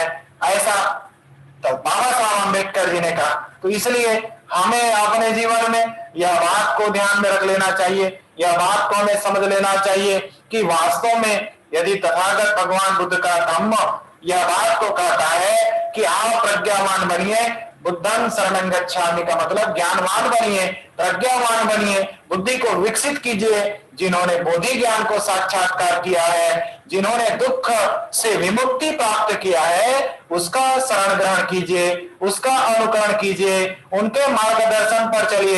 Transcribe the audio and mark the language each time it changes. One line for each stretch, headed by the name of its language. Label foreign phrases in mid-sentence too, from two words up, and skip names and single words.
Hindi: ऐसा तो बाबा साहब अम्बेडकर जी ने कहा। तो इसलिए हमें अपने जीवन में यह बात को ध्यान में रख लेना चाहिए, यह बात को हमें समझ लेना चाहिए कि वास्तव में यदि तथागत भगवान बुद्ध का धम्म यह बात को कहता है कि आप प्रज्ञावान बनिए,
Pali: बुद्धं शरणं गच्छामि
Hindi: का मतलब ज्ञानवान बनिए, प्रज्ञावान बनिए, बुद्धि को विकसित कीजिए। जिन्होंने बोधि ज्ञान को साक्षात्कार किया है, जिन्होंने दुख से विमुक्ति प्राप्त किया है, उसका शरण ग्रहण कीजिए, उसका अनुकरण कीजिए, उनके मार्गदर्शन पर चलिए।